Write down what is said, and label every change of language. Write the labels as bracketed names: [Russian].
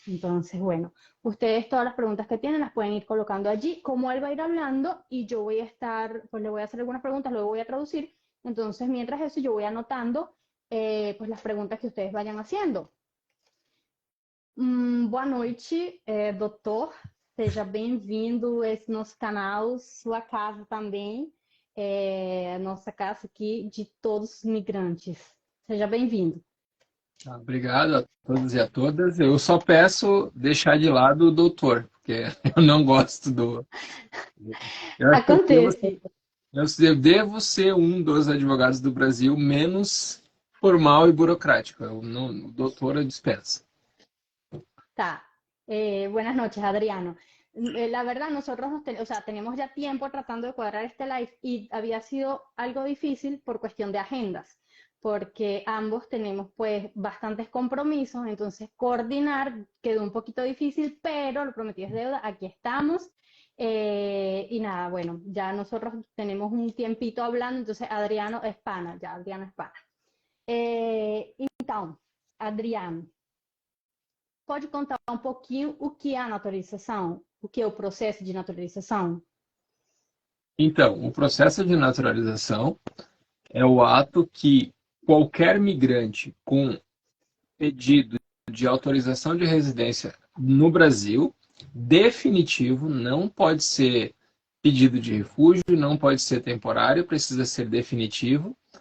[Spanish] Entonces, bueno, ustedes todas las preguntas que tienen las pueden ir colocando allí, como él va a ir hablando y yo voy a estar, pues le voy a hacer algunas preguntas, luego voy a traducir. Entonces, mientras eso, yo voy anotando pues las preguntas que ustedes vayan haciendo. [Portuguese] Boa noite, doutor. Seja bem-vindo a esse nosso canal, sua casa também, nossa casa aqui de todos os migrantes. Seja bem-vindo. Obrigado a todos e a todas. Eu só peço deixar de lado o doutor, porque eu não gosto do. Eu acho que Acontece. eu devo ser um dos advogados do Brasil menos formal e burocrático. Eu não, o doutor eu dispenso. [Spanish] Está. Buenas noches, Adriano. La verdad, nosotros o sea, tenemos ya tiempo tratando de cuadrar este live y había sido algo difícil por cuestión de agendas, porque ambos tenemos pues bastantes compromisos, entonces coordinar quedó un poquito difícil, pero lo prometido es deuda, aquí estamos. Y nada, bueno, ya nosotros tenemos un tiempito hablando, entonces Adriano es pana, ya Adriano es pana. [Portuguese] Então, Adriano, pode contar um pouquinho o que é a naturalização? O que é o processo de naturalização? Então, o processo de naturalização é o ato que qualquer migrante com pedido de autorização de residência no Brasil, definitivo, não pode ser pedido de refúgio, não pode ser temporário, precisa ser definitivo,